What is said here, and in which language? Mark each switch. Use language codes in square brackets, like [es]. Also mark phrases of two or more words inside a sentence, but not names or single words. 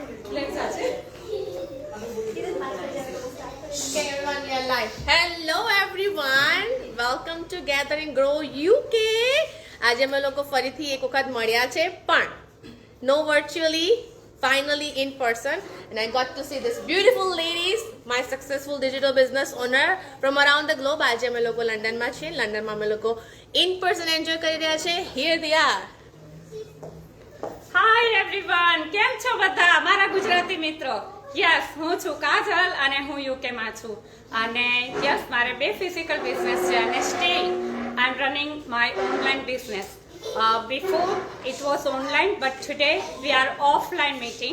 [en] Hello everyone, welcome to Gather and Grow UK. [gu] આજે અમે લોકો ફરીથી એક વખત મળ્યા છે, પણ [en] no virtually, finally in person, and I got to see this beautiful ladies, my successful digital business owner from around the globe. [gu] આજે અમે લોકો લંડનમાં છીએ. લંડનમાં અમે લોકો [en] in person enjoy [gu] કરી રહ્યા છે. [en] Here they are. hi everyone, [gu] કેમ છો બધા મારા ગુજરાતી મિત્રો? યસ, હું છું કાજલ અને હું યુકે માં છું. અને યસ, મારે બે [en] physical business [gu] છે અને [en] still I am running my online business. before it was online, but today we are offline meeting.